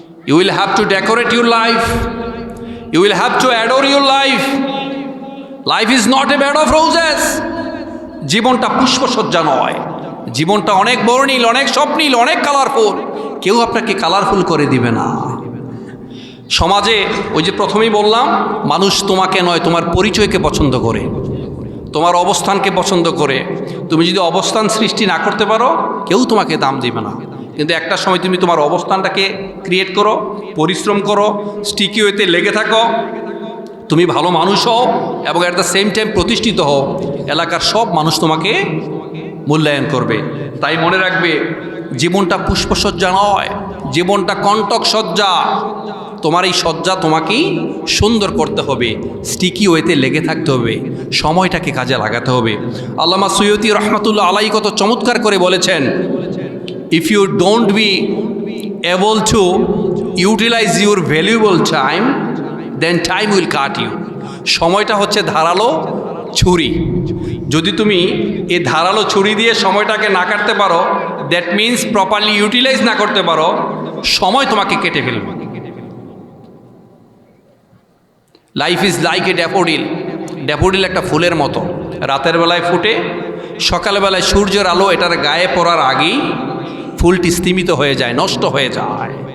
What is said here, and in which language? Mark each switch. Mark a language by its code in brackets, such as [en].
[en] You will have to decorate your life. You will have to adore your life. Life is not a bed of roses. [bn] জীবনটা পুষ্পসজ্জা নয়, জীবনটা অনেক বর্ণিল, অনেক স্বপ্নিল, অনেক কালারফুল। কেউ আপনাকে কালারফুল করে দিবে না। সমাজে ওই যে প্রথমেই বললাম, মানুষ তোমাকে নয় তোমার পরিচয়কে পছন্দ করে, তোমার অবস্থানকে পছন্দ করে। তুমি যদি অবস্থান সৃষ্টি না করতে পারো, কেউ তোমাকে দাম দেবে না। কিন্তু একটা সময় তুমি তোমার অবস্থানটাকে ক্রিয়েট করো, পরিশ্রম করো, স্টিকি ওয়েতে লেগে থাকো, তুমি ভালো মানুষ হও এবং [en] at the same time [bn] প্রতিষ্ঠিত হও, এলাকার সব মানুষ তোমাকে মূল্যায়ন করবে। তাই মনে রাখবে, জীবনটা পুষ্পসজ্জা নয়, জীবনটা কণ্টক সজ্জা। তোমার এই সজ্জা তোমাকেই সুন্দর করতে হবে, স্টিকি ওয়েতে লেগে থাকতে হবে, সময়টাকে কাজে লাগাতে হবে। আল্লামা সৈয়দী রহমাতুল্লাহ আলাইহি কত চমৎকার করে বলেছেন, [en] if you don't be able to utilize your valuable time, then time will cut you. [bn] সময়টা হচ্ছে ধারালো ছুরি। যদি তুমি এই ধারালো ছুরি দিয়ে সময়টাকে না কাটতে পারো, [en] that means properly utilise [bn] না করতে পারো, সময় তোমাকে কেটে ফেলবে। [en] Life is like a daffodil. [bn] Daffodil একটা ফুলের মতো, রাতের বেলায় ফুটে, সকালবেলায় সূর্যের আলো এটার গায়ে পড়ার আগেই ফুলটি স্তিমিত হয়ে যায়, নষ্ট হয়ে যায়।